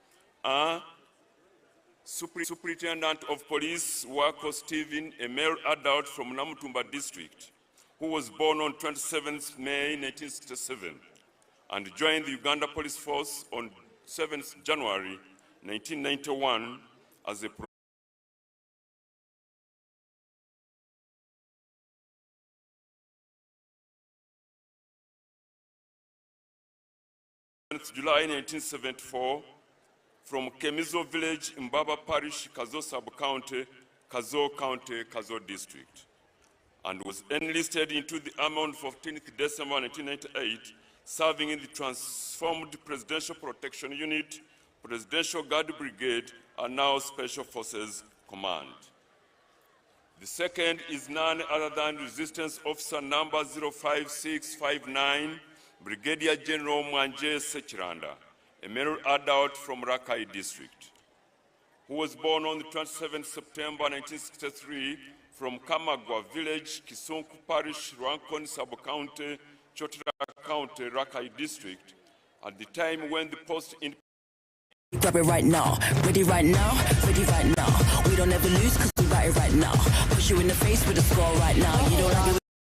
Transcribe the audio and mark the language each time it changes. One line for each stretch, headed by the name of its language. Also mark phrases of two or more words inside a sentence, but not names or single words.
English: Superintendent of Police Wako Stephen, a male adult from Namutumba district, who was born on 27th May 1967 and joined the Uganda Police Force on 7th January 1991 as a July 1974 from Kemizo Village in Mbaba Parish, Kazo Sub-County, Kazo County, Kazo District. and was enlisted into the army on 14th December 1998, serving in the transformed Presidential Protection Unit, Presidential Guard Brigade, and now Special Forces Command. The second is none other than Resistance Officer number 05659, Brigadier General Mwanje Sechiranda, a male adult from Rakai District, who was born on the 27th September 1963 from Kamagwa Village, Kisonku Parish, Rankon Sub-County, Chotara County, Rakai District, at the time when the post in grab it right now, ready right now, ready right now. We don't ever lose because we got it right now. Push you in the face with a score right now. You don't like it.